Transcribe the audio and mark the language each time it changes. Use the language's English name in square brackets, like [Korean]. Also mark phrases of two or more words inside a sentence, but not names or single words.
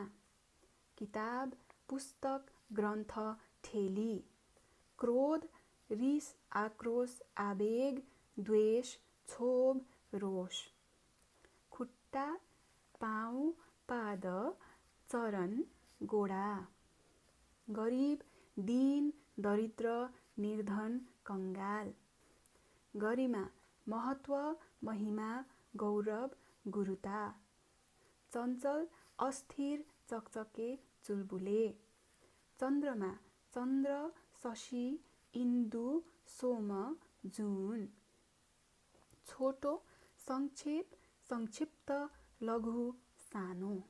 [Nepali] किताब, पुस्तक, ग्रन्थ, ठेली। क्रोध, रिस, आक्रोश, आवेग, द्वेष, क्षोभ, रोष। खुट्टा, पाउ, पाद, चरण, गोडा। गरिब, दीन, दरिद्र, निर्धन, कंगाल। गरिमा, महत्व, महिमा, गौरव, गुरुता। चञ्चल, अस्थिर, चकचके, चुलबुले। चन्द्रमा, चन्द्र, शशी, इन्दु, सोम, जुन। छोटो, संक्षेप, संक्षिप्त, लघु, सानो।